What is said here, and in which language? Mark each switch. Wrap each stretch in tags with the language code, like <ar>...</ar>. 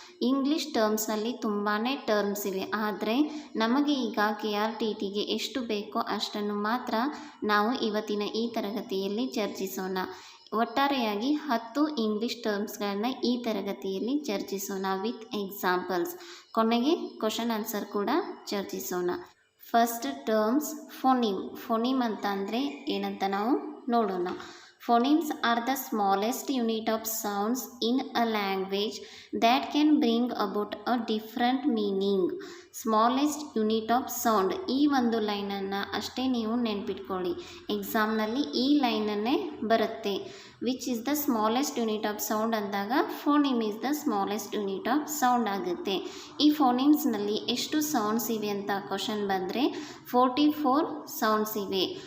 <kn>English ಟರ್ಮ್ಸ್ನಲ್ಲಿ ತುಂಬಾ terms ಇವೆ, ಆದರೆ ನಮಗೆ ಈಗ KRTTಗೆ ಎಷ್ಟು ಬೇಕೋ ಅಷ್ಟನ್ನು ಮಾತ್ರ ನಾವು ಇವತ್ತಿನ ಈ ತರಗತಿಯಲ್ಲಿ ಚರ್ಚಿಸೋಣ. ಒಟ್ಟಾರೆಯಾಗಿ 10 ಇಂಗ್ಲೀಷ್ ಟರ್ಮ್ಸ್ಗಳನ್ನು ಈ ತರಗತಿಯಲ್ಲಿ ಚರ್ಚಿಸೋಣ</kn> <en>With examples.</en> <kn>ಕೊನೆಗೆ ಕ್ವಶನ್ ಆನ್ಸರ್ ಕೂಡ ಚರ್ಚಿಸೋಣ. ಫಸ್ಟ್ ಟರ್ಮ್ಸ್ ಫೋನಿಮ್ ಅಂತ ಅಂದರೆ ಏನಂತ ನಾವು ನೋಡೋಣ.</kn> <en>Phonemes are the smallest unit of sounds in a language that can bring about a different meaning. Smallest unit of sound,</en> <kn>ಈ ಒಂದು ಲೈನನ್ನು ಅಷ್ಟೇ ನೀವು ನೆನ್ಪಿಟ್ಕೊಳ್ಳಿ. ಎಕ್ಸಾಮ್ನಲ್ಲಿ ಈ ಲೈನನ್ನೇ ಬರುತ್ತೆ.</kn> <en>Which is the smallest unit of sound ಅಂದಾಗ phoneme is the smallest unit of sound ಆಗುತ್ತೆ.</en> <kn>ಈ ಫೋನಿಮ್ಸ್ನಲ್ಲಿ ಎಷ್ಟು ಸೌಂಡ್ಸ್ ಇವೆ ಅಂತ ಕ್ವಶನ್ ಬಂದರೆ 44 ಸೌಂಡ್ಸ್ ಇವೆ.</kn>